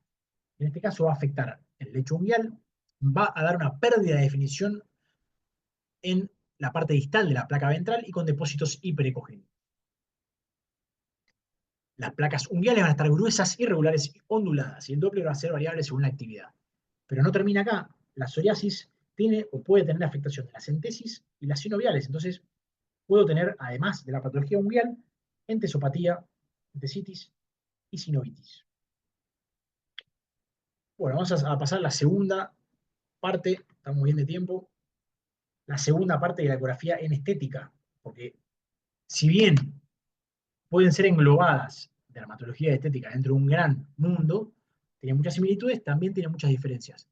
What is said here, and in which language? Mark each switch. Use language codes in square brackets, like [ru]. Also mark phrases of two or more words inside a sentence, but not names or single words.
[es] En este caso va a afectar el lecho unguial, va a dar una pérdida de definición en la parte distal de la placa ventral y con depósitos hiperecogénicos. Las placas unguiales van a estar gruesas, irregulares y onduladas, y el Doppler va a ser variable según la actividad. Pero no termina acá. La psoriasis tiene o puede tener afectación de las entesis y las sinoviales. Entonces, puedo tener, además de la patología unguial, entesopatía, entesitis y sinovitis. Bueno, vamos a pasar a la segunda parte, estamos bien de tiempo, la segunda parte de la ecografía en estética, porque si bien pueden ser englobadas dermatología y estética dentro de un gran mundo, tiene muchas similitudes, también tiene muchas diferencias.